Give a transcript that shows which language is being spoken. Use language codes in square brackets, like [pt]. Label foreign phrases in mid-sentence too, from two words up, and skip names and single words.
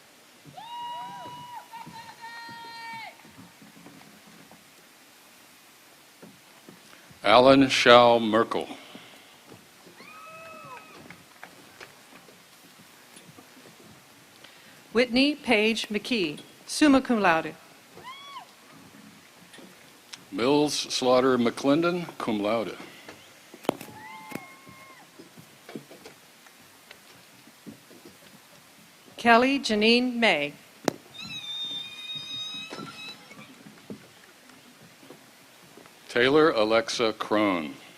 [en] Alan Shao Merkel. Whitney Page McKee, [la] summa cum laude. [en] Mills Slaughter McClendon, [la] cum laude. [en] Kelly Janine May. Taylor Alexa Crone.